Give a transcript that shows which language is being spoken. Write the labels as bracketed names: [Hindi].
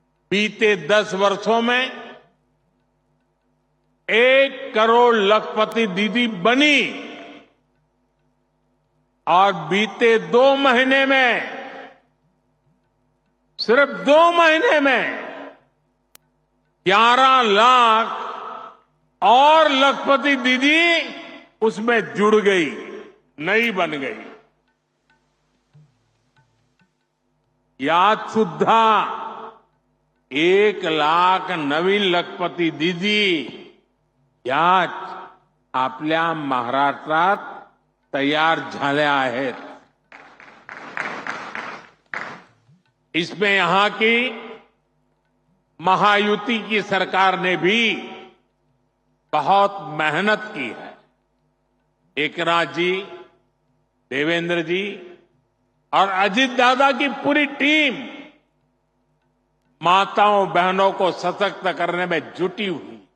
[Hindi] बीते 10 वर्षों में 1 करोड़ लखपति दीदी बनी और बीते 2 महीने में, सिर्फ 2 महीने में 11 लाख और लखपति दीदी उसमें जुड़ गई, नई बन गई। [Marathi] यात सुद्धा 1 लाख नवीन लखपती दीदी या आपल्या महाराष्ट्रात तयार झाल्या आहेत। [Hindi] इसमें यहां की महायुति की सरकार ने भी बहुत मेहनत की है। एकनाथ जी, देवेंद्र जी और अजित दादा की पूरी टीम माताओं बहनों को सशक्त करने में जुटी हुई।